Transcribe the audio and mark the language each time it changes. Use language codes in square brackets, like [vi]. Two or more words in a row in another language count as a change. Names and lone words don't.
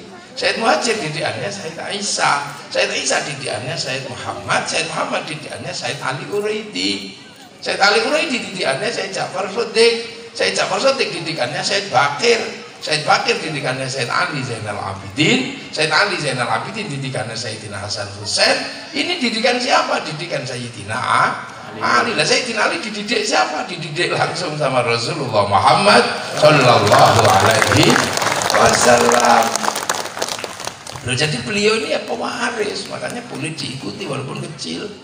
[id] Said Muhajir didikannya Said Isa. Said Isa didikannya Said Muhammad. Said Muhammad didikannya Said Ali Uraidi. Said Ali Uraidi didikannya Said Ja'far Shodiq. Said Ja'far Shodiq didikannya Said Bakir. Said Bakir didikannya Said Ali Zainal Abidin. Said Ali Zainal Abidin didikannya Sayyidina Hasan Husain. Ini didikan siapa? Didikan Sayyidina Ali. Lah Sayyidina Ali dididik siapa? Dididik langsung sama Rasulullah Muhammad [ar] صلى الله عليه وسلم. [id] Loh, jadi beliau ini ya pewaris, makanya boleh diikuti walaupun kecil.